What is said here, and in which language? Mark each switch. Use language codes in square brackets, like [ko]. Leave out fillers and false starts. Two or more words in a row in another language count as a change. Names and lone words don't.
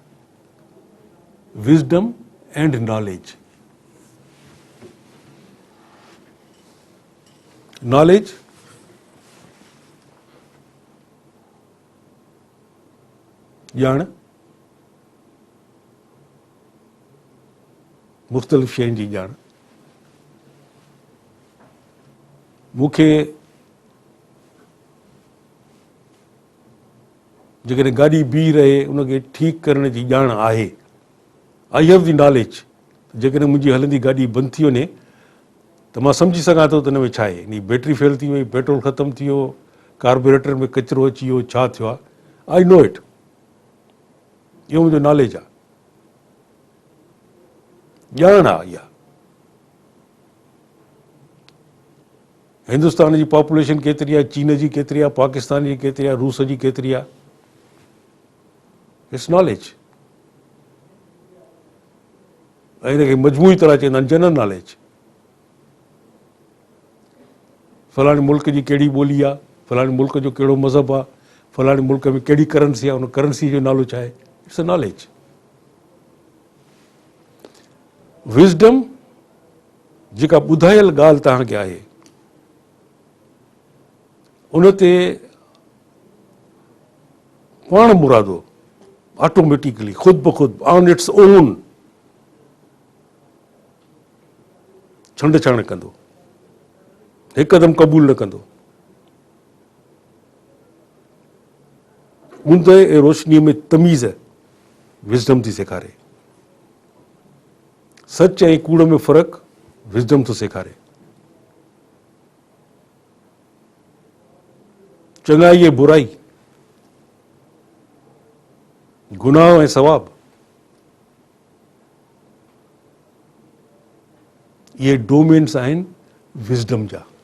[en] wisdom and knowledge, [sd] नॉलेज ॼाण, मुख़्तलिफ़ शयुनि जी ॼाण। मूंखे जेकॾहिं गाॾी बीह रहे उनखे ठीकु करण जी ॼाण आहे, [en] I have the knowledge. [sd] जेकॾहिं मुंहिंजी हलंदी गाॾी बंदि थी वञे त मां सम्झी सघां थो त हिन में छा आहे, नी बैटरी फेल थी वई, पेट्रोल ख़तमु थी वियो, कार्बोरेटर में कचिरो अची वियो, छा थियो आहे, [en] I know it, [sd] इहो मुंहिंजो नॉलेज आहे, ॼाण आहे इहा। हिंदुस्तान जी पॉपुलेशन केतिरी आहे, चीन जी केतिरी आहे, पाकिस्तान जी केतिरी आहे, रूस जी केतिरी आहे, [en] it's knowledge. [sd] ऐं हिनखे मजमूई तरह चवंदा आहिनि [en] general knowledge. [sd] फलाणे मुल्क जी कहिड़ी ॿोली आहे, फलाणे मुल्क जो कहिड़ो मज़हब आहे, फलाणे मुल्क में कहिड़ी करंसी आहे, उन करंसी जो नालो छा आहे, [en] it's a knowledge. [sd] विज़डम जेका ॿुधायल ॻाल्हि तव्हांखे आहे उन ते पाण मुरादो ऑटोमेटिकली ख़ुदि ब ख़ुदि [en] on its own [sd] छंड छाण कंदो, हिकदमि क़बूल न कंदो। ऊंद ऐं रोशनीअ में तमीज़ विज़डम थी सेखारे, सच ऐं कूड़ में फ़र्क़ु विज़डम थो सेखारे, चङाई ऐं बुराई, गुनाह ऐं सवाब, इहे डोमेन्स आहिनि विज़डम जा।